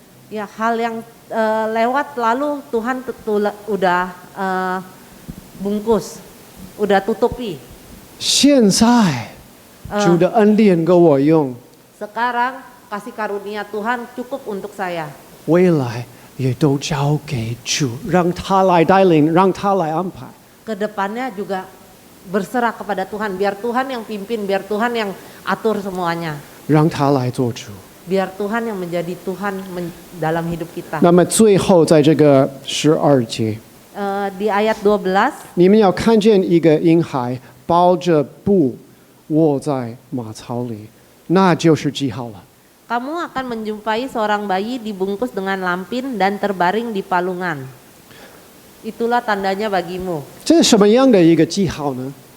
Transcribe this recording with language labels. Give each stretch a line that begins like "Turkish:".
Indonesian: Ya hal yang lewat lalu Tuhan udah bungkus, udah tutupi.
Chinese: 现在主的恩典给我用，
Indonesian: Sekarang kasih karunia Tuhan cukup untuk saya.
Chinese: 未来也都交给主，让他来带领，让他来安排。
Indonesian: Kedepannya juga berserah kepada Tuhan, biar Tuhan yang pimpin, biar Tuhan yang atur semuanya.
Chinese: 让他来做主。
Indonesian: Biar Tuhan yang menjadi Tuhan dalam hidup kita.
Chinese: 那么最后在这个12节，
Indonesian: Di ayat 12,
Chinese: 你们要看见一个婴孩包着布卧在马槽里，那就是记号了。
Indonesian: kamu akan menjumpai seorang bayi dibungkus dengan lampin dan terbaring di palungan. Itulah tandanya bagimu.
Chinese: 这是什么样的一个记号呢？